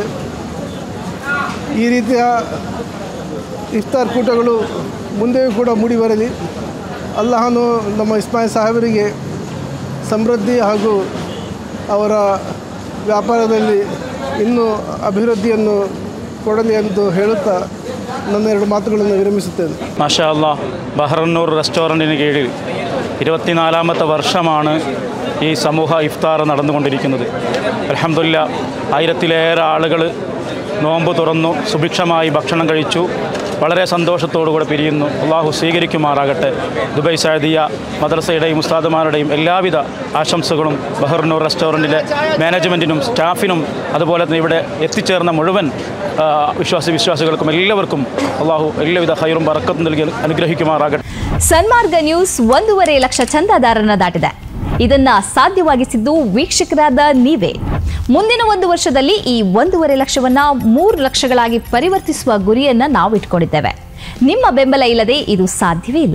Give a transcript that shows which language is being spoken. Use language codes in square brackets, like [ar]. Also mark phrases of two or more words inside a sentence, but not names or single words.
[kn] ಈ ರೀತಿಯ ಇಫ್ತಾರ್ ಕೂಟಗಳು ಮುಂದೆಯೂ ಕೂಡ ಮೂಡಿ ಬರಲಿ. ಅಲ್ಲಾಹನು ನಮ್ಮ ಇಸ್ಮಾಯಿಲ್ ಸಾಹೇಬರಿಗೆ ಸಮೃದ್ಧಿ ಹಾಗೂ ಅವರ ವ್ಯಾಪಾರದಲ್ಲಿ ಇನ್ನೂ ಅಭಿವೃದ್ಧಿಯನ್ನು ಕೊಡಲಿ ಎಂದು ಹೇಳುತ್ತಾ ನನ್ನ 2 ಮಾತುಗಳನ್ನು ವಿರಮಿಸುತ್ತೇನೆ. [ar] ما شاء الله, [ml] ബഹർ അൽ നൂർ റെസ്റ്റോറൻറ്റിന് കീഴിൽ 24ാമത്തെ വർഷമാണ് ഈ സമൂഹ ഇഫ്താർ നടന്നുകൊണ്ടിരിക്കുന്നത്. അൽഹംദുലില്ലാ, 1000-ലേറെ ആളുകൾ നോമ്പ് തുറന്നു സുഭിക്ഷമായി ഭക്ഷണം കഴിച്ചു. വളരെ സന്തോഷത്തോടുകൂടെ പിരിയുന്നു. അള്ളാഹു സ്വീകരിക്കുമാറാകട്ടെ. ദുബൈ സഅദിയ മദ്രസയുടെയും ഉസ്താദുമാരുടെയും എല്ലാവിധ ആശംസകളും ബഹർ നൂർ റെസ്റ്റോറൻറ്റിലെ മാനേജ്മെൻറ്റിനും സ്റ്റാഫിനും അതുപോലെ തന്നെ ഇവിടെ എത്തിച്ചേർന്ന മുഴുവൻ വിശ്വാസികൾക്കും എല്ലാവർക്കും അള്ളാഹു എല്ലാവിധ ഖൈറും ബറക്കത്തും നൽകി അനുഗ്രഹിക്കുമാറാകട്ടെ. [kn] ಸನ್ಮಾರ್ಗ ನ್ಯೂಸ್ 1.5 ಲಕ್ಷ ಚಂದಾದಾರರನ್ನ ದಾಟಿದೆ. ಇದನ್ನ ಸಾಧ್ಯವಾಗಿಸಿದ್ದು ವೀಕ್ಷಕರಾದ ನೀವೇ. ಮುಂದಿನ 1 ವರ್ಷದಲ್ಲಿ ಈ 1.5 ಲಕ್ಷವನ್ನ 3 ಲಕ್ಷಗಳಾಗಿ ಪರಿವರ್ತಿಸುವ ಗುರಿಯನ್ನ ನಾವು ಇಟ್ಕೊಂಡಿದ್ದೇವೆ. ನಿಮ್ಮ ಬೆಂಬಲ ಇಲ್ಲದೆ ಇದು ಸಾಧ್ಯವೇ ಇಲ್ಲ.